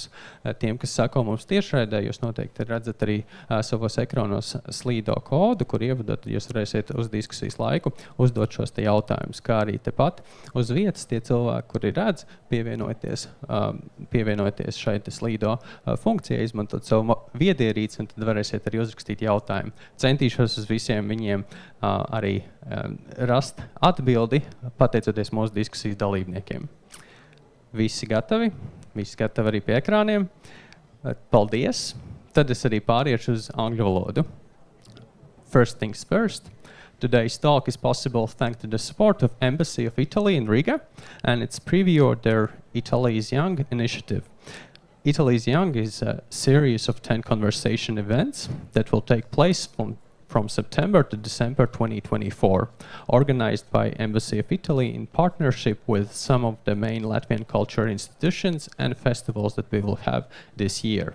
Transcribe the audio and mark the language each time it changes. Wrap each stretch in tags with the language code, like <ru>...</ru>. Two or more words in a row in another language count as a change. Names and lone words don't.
<lv>Tiem, kas sako mums tiešraidē, jūs noteikti redzat arī savos ekranos slīdo kodu, kur ievadot, jūs varēsiet uz diskusijas laiku uzdot šos te jautājumus, kā arī tepat uz vietas tie cilvēki, kuri redz, pievienoties šai te slīdo funkcijai, izmantot savu viedierīci, un tad varēsiet arī uzrakstīt jautājumu. Centīšos uz visiem viņiem arī rast atbildi, pateicoties mūsu diskusijas dalībniekiem. Visi gatavi arī pie ekrāniem. Paldies. Tad es arī pāriešu uz angļu valodu.</lv> <en>First things first. Today's talk is possible thanks to the support of Embassy of Italy in Riga and its preview of their Italy is Young initiative. Italy is Young is a series of 10 conversation events that will take place from September to December 2024, organized by Embassy of Italy in partnership with some of the main Latvian culture institutions and festivals that we will have this year.</en>